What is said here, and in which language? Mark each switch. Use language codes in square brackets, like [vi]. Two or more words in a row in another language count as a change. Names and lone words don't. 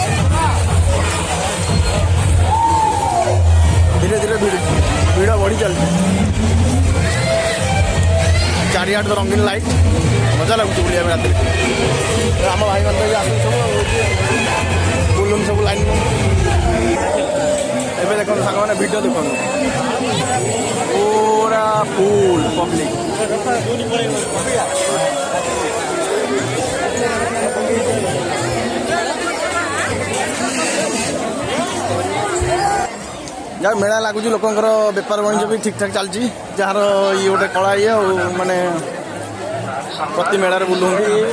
[or] ଧୀରେ ଧୀରେ ଭିଡ଼ ବଢ଼ି ଚାଲିଛି, ଚାରିଆଡ଼େ ତ ରଙ୍ଗୀନ ଲାଇଟ୍, ମଜା ଲାଗୁଛି ବୁଲିବା ପାଇଁ ରାତିରେ। ଆମ ଭାଇମାନେ ତ ଆସୁଛନ୍ତି ସବୁ ବୁଲୁନି ସବୁ ଲାଇନ୍। ଏବେ ଦେଖନ୍ତୁ ସାଙ୍ଗମାନେ ଭିଡ଼ିଓ ଦେଖନ୍ତୁ, [hi] पूरा [en] full public. [or] ଯାହା ମେଳା ଲାଗୁଛି ଲୋକଙ୍କର ବେପାର ବାଣିଜ୍ୟ ବି ଠିକ୍ ଠାକ୍ ଚାଲିଛି। ଯାହାର ଇଏ ଗୋଟେ କଳା ଇଏ ଆଉ ମାନେ ପ୍ରତି ମେଳାରେ ବୁଲୁଛନ୍ତି।